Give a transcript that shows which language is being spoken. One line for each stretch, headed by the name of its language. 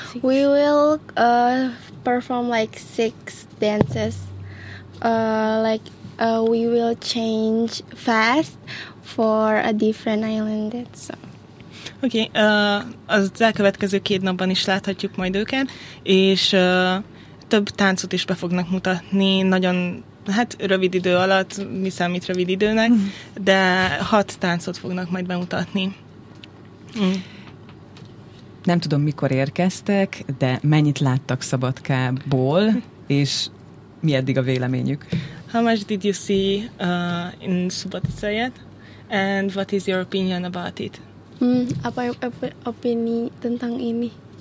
English: We will perform like 6 dances. We will change fast for a different island. So. Okay.
Hungarian: Az elkövetkező 2 napban is láthatjuk majd őket, és több táncot is be fognak mutatni. Nagyon hát rövid idő alatt, mi számít rövid időnek, de 6 táncot fognak majd bemutatni. Nem tudom, mikor érkeztek, de mennyit láttak Szabadkából, és mi eddig a véleményük?
English: How much did you see in Szubatica yet? And what is your opinion about it?
Indonesian: Apa yang opini tentang ini?